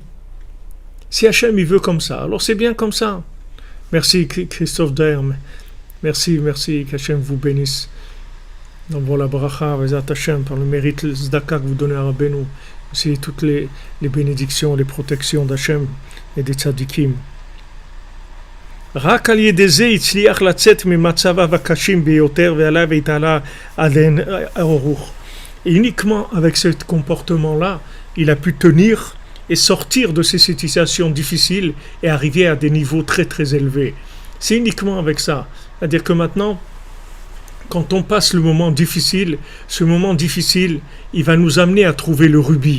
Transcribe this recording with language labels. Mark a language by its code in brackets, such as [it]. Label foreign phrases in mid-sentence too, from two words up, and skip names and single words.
[fr] Si Hachem il veut comme ça, alors c'est bien comme ça. Merci Christophe Daer. Merci, qu'Hachem vous bénisse. Dans la bracha, Vezat Hachem, par le mérite le zdaka que vous donnez à Rabbeinu. Aussi toutes les bénédictions, les protections d'Hachem et des tzadikim. [he] רק על ידי זה הצליח לצאת ממצביו הקשים ביותר ועליו התעלה עליהן הרוח. [fr] Et uniquement avec ce comportement-là, il a pu tenir et sortir de ces situations difficiles et arriver à des niveaux très très élevés. C'est uniquement avec ça. C'est-à-dire que maintenant, quand on passe le moment difficile, ce moment difficile, il va nous amener à trouver le rubis.